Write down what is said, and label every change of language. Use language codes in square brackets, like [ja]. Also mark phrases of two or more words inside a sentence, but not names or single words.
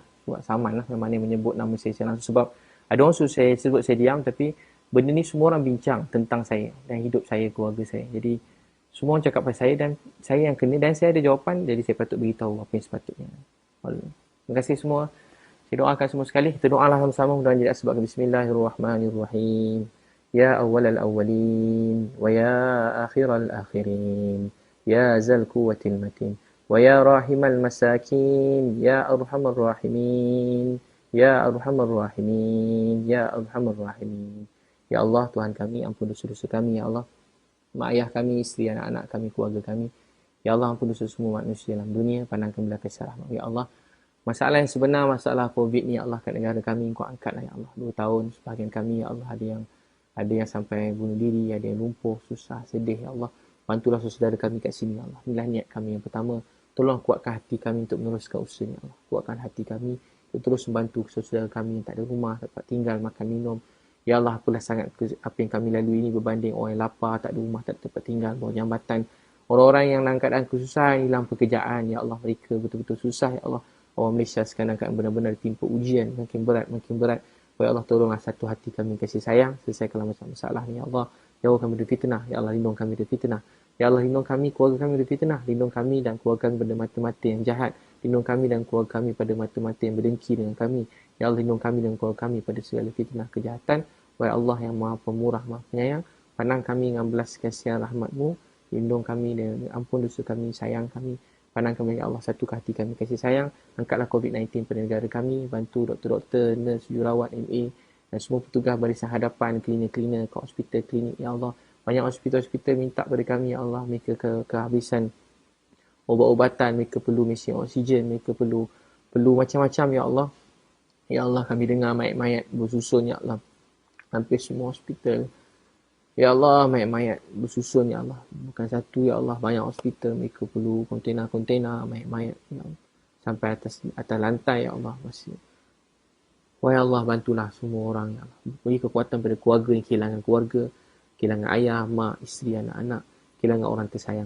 [ms] Buat saman lah mana yang menyebut nama saya langsung. Sebab ada orang suruh saya sebut saya diam, tapi benda ni semua orang bincang tentang saya dan hidup saya, keluarga saya. Jadi semua orang cakap pasal saya dan saya yang kena dan saya ada jawapan, jadi saya patut beritahu apa yang sepatutnya. Terima kasih semua. Saya doakan semua sekali. Kita doalah sama-sama mudah-mudahan jadi sebab Bismillahirrahmanirrahim. [ar] يا أول الأولين ويا آخر الآخرين. يا ذا القوة المتين. وَيَا رَاحِمَ الْمَسَاكِينَ يَا أَرْحَمَ الرَّاحِمِينَ يَا أَرْحَمَ الرَّاحِمِينَ يَا أَرْحَمَ الرَّاحِمِينَ. [ms] Ya Allah, Tuhan kami, ampun dosa-dosa kami, Ya Allah. Mak ayah kami, isteri, anak-anak kami, keluarga kami. Ya Allah, ampun dosa semua manusia dalam dunia, pandangkan belah kasih rahmat. Ya Allah, masalah yang sebenar, masalah COVID ni, Ya Allah, kat negara kami, Engkau angkatlah, Ya Allah. 2 tahun, sebahagian kami, Ya Allah, ada yang sampai bunuh diri, ada yang lumpuh, susah, sedih, Ya Allah. Bantulah saudara kami kat sini, Ya Allah. Inilah niat kami yang pertama. Tolong kuatkan hati kami untuk meneruskan usaha ni, Allah. Kuatkan hati kami untuk terus membantu saudara kami yang tak ada rumah, tak dapat tinggal, makan, minum. Ya Allah, apalah sangat apa yang kami lalui ini berbanding orang yang lapar, tak ada rumah, tak ada tempat tinggal, bawah jambatan. Orang-orang yang dalam keadaan kesusahan, hilang pekerjaan. Ya Allah, mereka betul-betul susah. Ya Allah, orang Malaysia sekarang kan benar-benar ditimpa ujian. Makin berat. Ya Allah, tolonglah satu hati kami kasih sayang. Selesaikanlah masalah ni, Ya Allah. Jauhkan dari fitnah. Ya Allah, lindung kami dari fitnah. Ya Allah, lindung kami, keluarga kami dari fitnah. Lindung kami dan keluarga kami pada mata-mata yang jahat. Lindung kami dan keluarga kami pada mata-mata yang berdengki dengan kami. Ya Allah, lindung kami dan keluarga kami pada segala fitnah kejahatan. Wahai Allah yang maha pemurah, maha penyayang. Pandang kami dengan belas kasihan rahmat-Mu. Lindung kami dan ampun dosa kami, sayang kami. Pandang kami, ya Allah, satukan hati kami kasih sayang. Angkatlah COVID-19 pada negara kami. Bantu doktor-doktor, nurse, jururawat, MA dan semua petugas barisan hadapan, cleaner-cleaner kat hospital, klinik, ya Allah. Banyak hospital-hospital minta pada kami, ya Allah. Mereka kehabisan obat-obatan, mereka perlu mesin oksigen, mereka perlu macam-macam, ya Allah. Ya Allah, kami dengar mayat-mayat bersusun, ya Allah. Hampir semua hospital. Ya Allah, mayat-mayat bersusun, ya Allah. Bukan satu, ya Allah. Banyak hospital, mereka perlu kontena-kontena, mayat-mayat, ya Allah. Sampai atas lantai, ya Allah. Masih. Wahai Allah, bantulah semua orang, ya Allah. Beri kekuatan pada keluarga yang kehilangan keluarga, kehilangan ayah, mak, isteri, anak-anak, kehilangan orang tersayang.